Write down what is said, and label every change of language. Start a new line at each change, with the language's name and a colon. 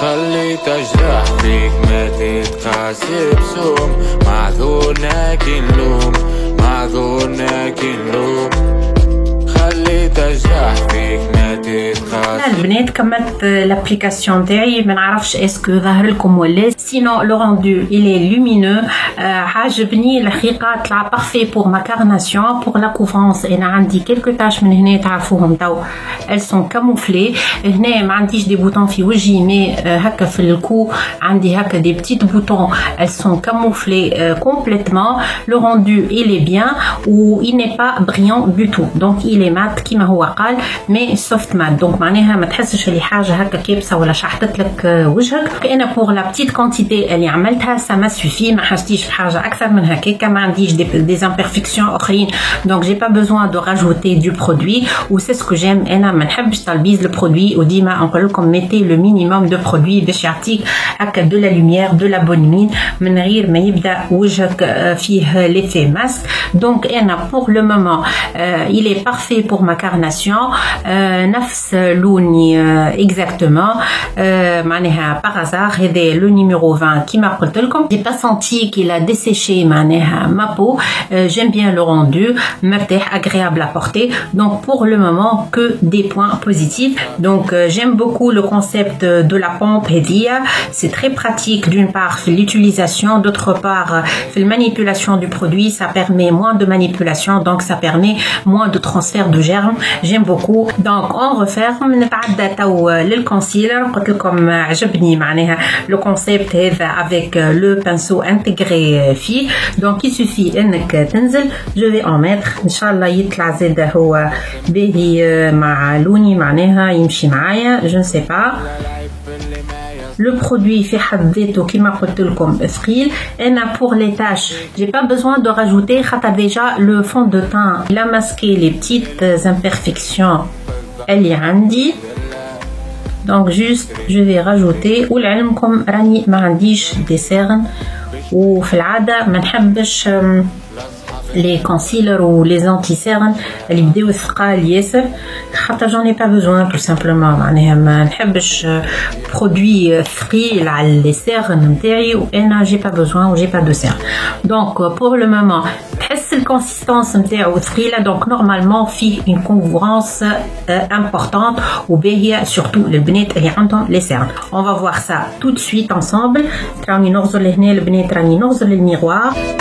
Arabic: خليت اجرح فيك ما تتقاسي بسوم، معذورنا كي نلوم معذورنا كي نلوم، اللي تجرح فيك نادي تخاف. البنات كملت l'application تاعي ما نعرفش اسكو ظهر لكم ولا
French: sinon le rendu il est lumineux.
Arabic: عاجبني الحقيقه طلع
French: parfait pour ma carnation pour la couvrance.
Arabic: انا عندي quelques taches من هنا تعرفوهم تو
French: elles sont camouflées. هنا ما عنديش دي بوتون في وجهي مي هكا في الكو عندي هكا دي بتيت بوتون elles sont camouflées complètement. Le rendu il est bien ou il n'est pas brillant du tout donc il est mat كيما هو قال mais soft mat donc
Arabic: معناها ما تحسش اللي حاجه هكا كابسه ولا شحطت لك وجهك. انا pour la petite quantité اللي عملتها
French: ça m'a suffi
Arabic: ما حاجتيش بحاجه اكثر من هكاك. ما عنديش
French: des imperfections اخرين donc j'ai pas besoin de rajouter du produit ou c'est ce que j'aime.
Arabic: انا ما نحبش تلبيز البرودوي وديما نقول لكم
French: mettez le minimum de produit
Arabic: باش يعطيك هكا de la lumière de la bonne mine من غير ما يبدا وجهك فيه l'effet masque.
French: donc
Arabic: انا
French: pour le moment il est parfait pour ma carnation.
Arabic: نفس لوني exactement معناها
French: par hasard
Arabic: هذا le numéro 20 كيما قلت لكم.
French: j'ai pas senti qu'il a desséché
Arabic: معناها
French: ma peau. j'aime bien le rendu مرتاح agréable à porter donc pour le moment que des points positifs. donc j'aime beaucoup le concept de la pompe هذيا. c'est très pratique d'une part
Arabic: في
French: l'utilisation d'autre part في la manipulation du produit. ça permet moins de manipulation donc ça permet moins de transfert de germes. j'aime beaucoup donc on referme.
Arabic: نتعدى تو للكونسيلر. قلت لكم عجبني معناها le concept هذا avec le pinceau intégré فيه
French: donc il suffit
Arabic: انك تنزل.
French: je vais en mettre
Arabic: ان شاء الله يطلع زاد هو باهي مع لوني معناها يمشي معايا je ne sais pas.
French: Le produit
Arabic: في حد ذاته كما قلت لكم ثقيل.
French: انا pour les tâches j'ai pas besoin de rajouter خاطر déjà le fond de teint il a masqué les petites imperfections
Arabic: اللي عندي
French: donc juste je vais rajouter.
Arabic: ولعلمكم راني ما عنديش دي سيرن وفي العاده ما نحبش les concealers ou les anti-cernes اللي بداو ثقال ياسر خاطر
French: j'en ai pas besoin tout simplement.
Arabic: معناها ما نحبش برودوي ثقيل على لي سيرن نتاعي وانا
French: j'ai pas besoin
Arabic: و j'ai pas de cerne. donc pour le moment تحس الكونسيستانس نتاعو ثقيله donc normalement فيه
French: une couvrance importante
Arabic: وباهيه surtout للبنات اللي عندهم لي سيرن.
French: on va voir ça tout de suite ensemble.
Arabic: راني نغزر لهنا البنات راني نغزر للميغوار.